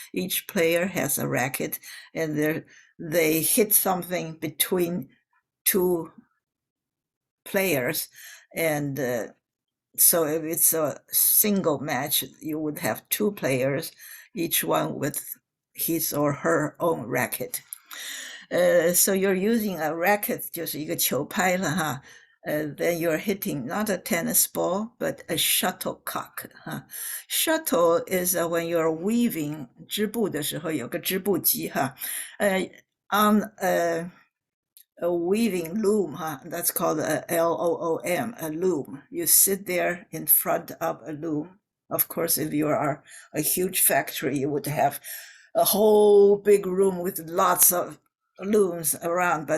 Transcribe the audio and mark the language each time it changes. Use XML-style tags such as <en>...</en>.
<en>Each player has a racket and they hit something between two players, and so if it's a single match, you would have two players, each one with his or her own racket. So you're using a racket,</en> <zh>就是一个球拍了哈.</zh> <en>Then you're hitting not a tennis ball, but a shuttlecock. Shuttle is when you're weaving,</en> <zh>织布的时候有个织布机哈.</zh> <en>On a weaving loom, that's called a loom, a loom. You sit there in front of a loom. Of course, if you are a huge factory, you would have a whole big room with lots of looms around.</en>